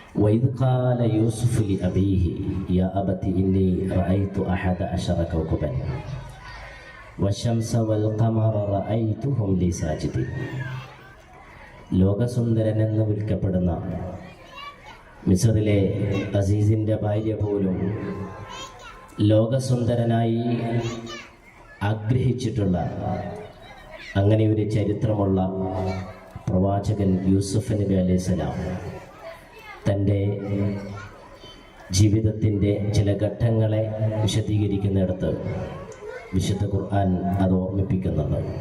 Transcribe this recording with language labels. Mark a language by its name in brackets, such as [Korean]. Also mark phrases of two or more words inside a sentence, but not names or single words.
[Arabic] وإذ قال يوسف لأبيه يا أبت إني رأيت 11 كوكبا والشمس والقمر رأيتهم لي ساجدين. [Malayalam] ലോകസുന്ദരൻ എന്ന് വിളിക്കപ്പെടുന്ന മിസ്റിലെ അസീസിൻ്റെ ഭാര്യ പോലും ലോകസുന്ദരനായി ആഗ്രഹിച്ചിട്ടുള്ള അങ്ങനെ ഒരു ചരിത്രമുള്ള പ്രവാചകൻ യൂസുഫ് നബി അലൈഹിസ്സലാം തൻ്റെ ജീവിതത്തിൻ്റെ ചില ഘട്ടങ്ങളെ വിശദീകരിക്കുന്നിടത്ത് വിശുദ്ധ ഖുർആൻ അത് ഓർമ്മിപ്പിക്കുന്നുണ്ട്.